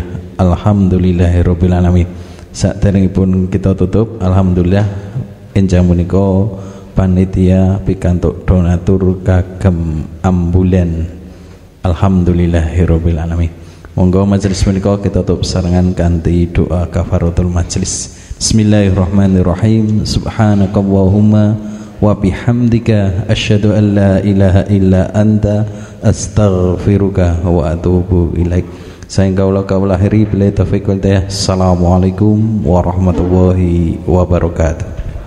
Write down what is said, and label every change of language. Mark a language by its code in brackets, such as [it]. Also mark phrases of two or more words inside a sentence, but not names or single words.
[ar] الحمد لله رب العالمين. [jv] Saderengipun kita tutup, alhamdulillah enjang menika panitia pikantuk donatur kagem ambulan. [ar] الحمد لله رب العالمين. [jv] Monggo majelis menika kita tutup sarengan kanthi doa [ar] كفارة المجلس. بسم الله الرحمن الرحيم سبحانك اللهم وبحمدك أشهد أن لا إله إلا أنت أستغفرك وأتوب إليك. [jv] Saengga kaula akhiri [ar] بالتوفيق والهداية. السلام عليكم ورحمة الله وبركاته.